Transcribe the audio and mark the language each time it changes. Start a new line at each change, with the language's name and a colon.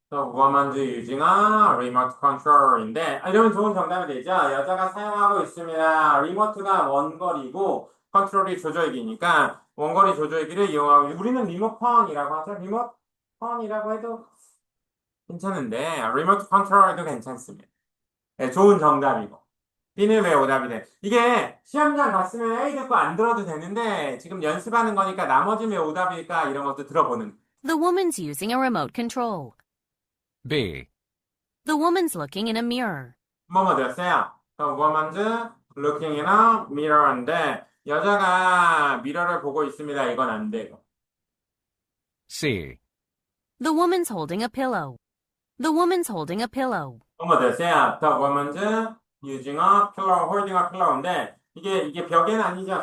English: The woman's using a remote control인데,
Korean: 이러면 좋은 정답이 되죠? 여자가 사용하고 있습니다. 리모트가 원거리고, 컨트롤이 조절기니까, 원거리 조절기를 이용하고, 우리는 리모컨이라고 하죠? 리모컨이라고 해도 괜찮은데, 리모트 컨트롤도 괜찮습니다. 네, 좋은 정답이고. B는 왜 오답이 돼? 이게 시험장 갔으면 A 듣고 안 들어도 되는데, 지금 연습하는 거니까 나머지 왜 오답일까? 이런 것도 들어보는.
English: The woman's using a remote control. B. The woman's looking in a mirror.
Korean: 뭐뭐 됐어요?
English: The woman's looking in a mirror
Korean: 인데, 여자가 미러를 보고 있습니다. 이건 안 되고.
English: C. The woman's holding a pillow. The woman's holding a pillow.
Korean: 뭐뭐 됐어요?
English: The woman's using a pillow, holding a pillow인데
Korean: 이게 벽에는 아니죠.